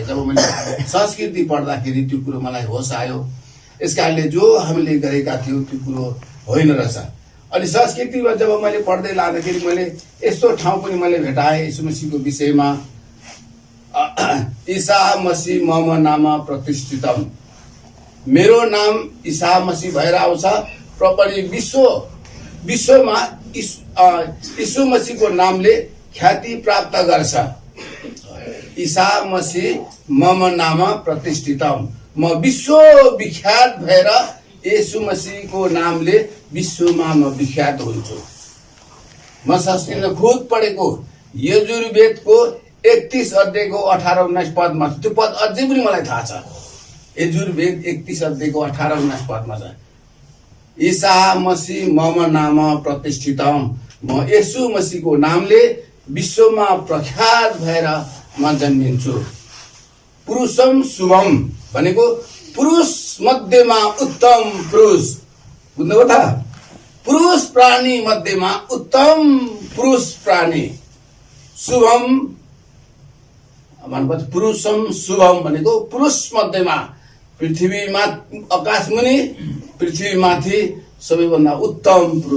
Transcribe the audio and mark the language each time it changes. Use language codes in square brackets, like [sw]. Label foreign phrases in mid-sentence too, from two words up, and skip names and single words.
[ne] जब मैले संस्कृति पढ्दाखेरि त्यो कुरो मलाई होस आयो, यस कारणले जो हामीले गरेका थियौँ त्यो कुरो होइन रहेछ। अनि संस्कृतिमा जब मैले पढ्दै लाँदाखेरि मैले यस्तो ठाउँ पनि मैले भेटाएँ यीशु मसीहको विषयमा। [sa] ईसा मसीह मम नाम प्रतिष्ठितम, [ne] मेरो नाम ईसा मसीह भएर आउँछ र पनि विश्वमा यीशु मसीहको नामले ख्याति प्राप्त गर्छ। [sa] ईसा मसीह मम नाम प्रतिष्ठितम, [ne] म विश्व विख्यात भएर यीशु मसीहको नामले विश्वमा म विख्यात हुन्छु। म संस्कृतमा खुद पढेको यजुर्वेदको 31 अध्यायको 18-19 पदमा, त्यो पद अझै पनि मलाई थाहा छ। यजुर्वेद 31 अध्यायको 18-19 पदमा छ, [sa] ईसा मसीह मम नाम प्रतिष्ठितम, [ne] म यीशु मसीहको नामले विश्वमा प्रख्यात भएर म जन्मिन्छु। [sa] पुरुषम शुभम [ne] भनेको पुरुष मध्येमा उत्तम पुरुष, बुझ्नुभयो त? पुरुष प्राणी मध्येमा उत्तम पुरुष प्राणी। शुभम भनेपछि [sa] पुरुषम शुभम [ne] भनेको पुरुष मध्येमा, पृथ्वीमा आकाशमुनि पृथ्वीमाथि सबैभन्दा उत्तम पुरुष।